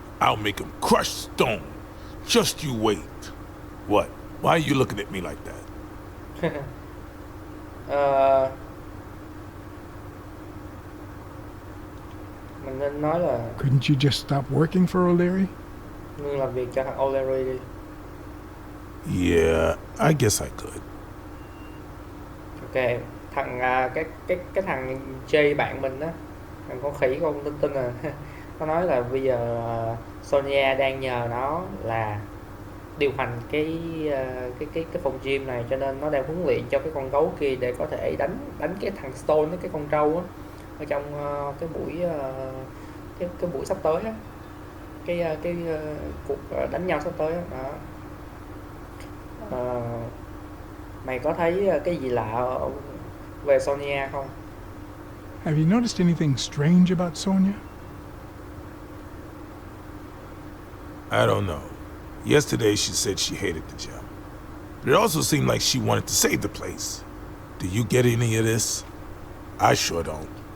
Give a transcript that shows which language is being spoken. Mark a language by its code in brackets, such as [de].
[en] I'll make him crush stone. Just you wait. What? Why are you looking at me like that? [vi] Mình nên nói là [en] Couldn't you just stop working for O'Lerry? [vi] ngưng làm việc cho thằng O'Lerry đi. [en] Yeah, I guess I could. [vi] Ok, thằng cái thằng Jay bạn mình á, thằng con khỉ con tinh à, nó nói là bây giờ Sonia đang nhờ nó là điều hành cái phòng gym này, cho nên nó đang huấn luyện cho cái con gấu kia để có thể đánh cái thằng Stone, cái con trâu á, ở trong cái buổi cái buổi sắp tới á, cái cuộc đánh nhau sắp tới á. Đó. Mày có thấy cái gì lạ về Sonia không? [en] Have you noticed anything strange about Sonia? I don't know. Yesterday she said she hated the gym. But it also seemed like she wanted to save the place. Do you get any of this? I sure don't.